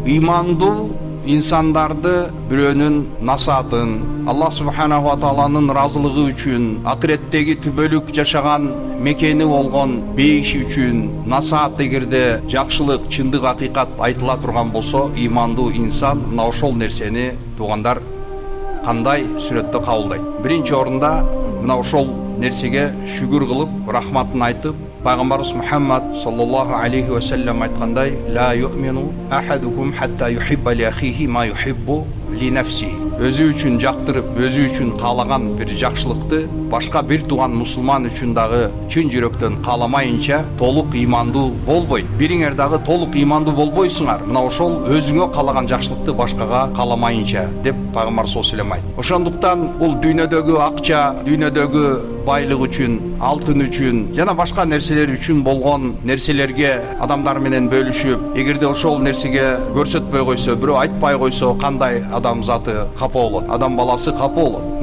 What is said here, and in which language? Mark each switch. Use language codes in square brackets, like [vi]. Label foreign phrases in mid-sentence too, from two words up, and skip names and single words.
[ky] Имандуу инсандарды бирөөнүн насаатын, [ar] الله سبحانه وتعالى [ky] разылыгы үчүн, акыреттеги түбөлүк жашаган мекени болгон бейиши үчүн насаат эгерде жакшылык, чындык, акыйкат айтыла турган болсо, имандуу инсан мына ошол нерсени туугандар кандай сүрөттө кабылдайт? Биринчи орунда мына ошол нерсеге шүгүр кылып, рахматын айтып, Пайгамбарыбыз Мухаммад [ar] صلى الله عليه وسلم [ky] айткандай: [ar] «لا يؤمن أحدكم حتى يحب لأخيه ما يحب لنفسه». [ky] Өзү үчүн жактырып, өзү үчүн каалаган бир жакшылыкты башка бир туган мусулман үчүн дагы чын жүрөктөн кааламайынча толук имандуу болбойт. Бириңер дагы толук имандуу болбойсуңар, мына ошол өзүңө каалаган жакшылыкты башкага кааламайынча деп Пайгамбар [ar] صلى الله عليه وسلم [ky] айтты. Ошондуктан бул дүйнөдөгү акча, дүйнөдөгү байлык үчүн, алтын үчүн жана башка нерселер үчүн болгон нерселерге адамдар менен бөлүшүп, эгерде ошол нерсеге көрсөтпөй койсо, бирөө айтпай койсо, кандай адам заты капа болот, адам баласы капа болот.